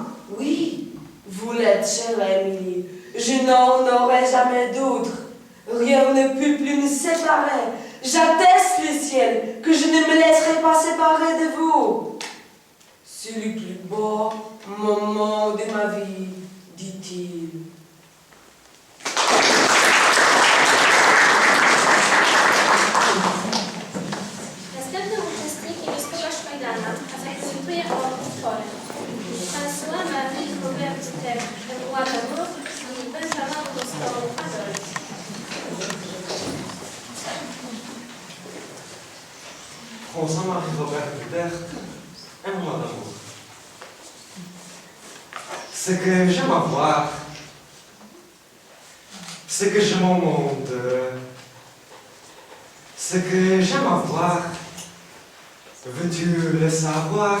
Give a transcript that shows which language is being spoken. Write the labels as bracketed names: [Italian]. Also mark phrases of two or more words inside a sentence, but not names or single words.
[French] Oui, vous l'êtes, chère Émilie. Je n'en aurai jamais d'autre. Rien ne peut plus me séparer. J'atteste le ciel que je ne me laisserai pas séparer de vous. C'est le plus beau moment de ma vie, dit-il. [Polish] Następny uczestnik Niebieskiego Szpajdana zaprezentuje oba utwory. François Marie Robert Ter, Roi d'amour i Benjamin Constant Adolphe. [French] François-Marie Robert Berthe, un roi d'amour. Ce que j'aime avoir, ce que je m'en monde, ce que j'aime avoir, veux-tu le savoir?